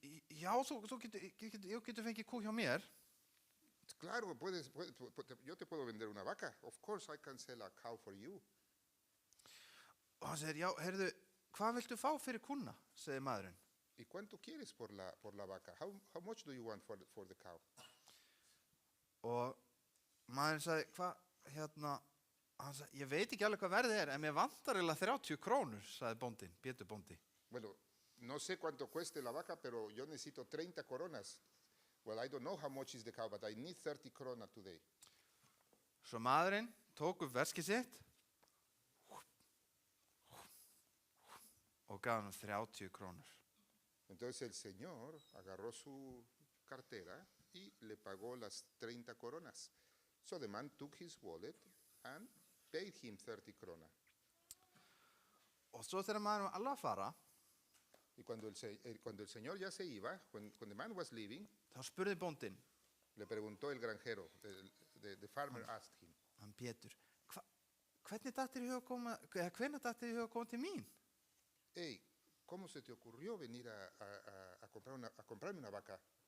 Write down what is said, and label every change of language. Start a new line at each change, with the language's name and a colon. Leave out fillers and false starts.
Icelandic: Já, þú getur fengið kú hjá mér.
Spanish: Claro, yo te puedo vender una vaca.
English: Of course I can sell a cow for you.
Icelandic: Og hann segir, já, heyrðu, hvað viltu fá fyrir kúna, segir maðurinn.
Spanish: ¿Y cuánto quieres por la vaca?
English: How much do you want for the cow?
Icelandic: Og maðurinn sagði, hann sagði, ég veit ekki alveg hvað verðið en mér vantar eiginlega 30 krónur, sagði bóndinn, Pétur bóndi.
Spanish: Bueno, no sé cuánto cueste la vaca, pero yo necesito 30 coronas.
English: Well, I don't know how much is the cow, but I need 30 krona today.
Icelandic: Svo maðurinn tók upp veskið sitt og gaf hann 30 krónur.
Spanish: Entonces el señor agarró su cartera y le pagó las 30 coronas.
English: So the man took his wallet and paid him 30 krona.
Icelandic: Og svo þegar maðurinn var alveg að fara,
Spanish: Y cuando el señor ya se iba,
English: when the man was leaving,
Icelandic: þá spurði bóndinn,
Spanish: le preguntó el granjero,
English: the farmer asked him,
Icelandic: hann Pétur, hvenær datt þér í huga að koma til mín?
Spanish: hey, ¿cómo se te ocurrió venir a comprarme una vaca?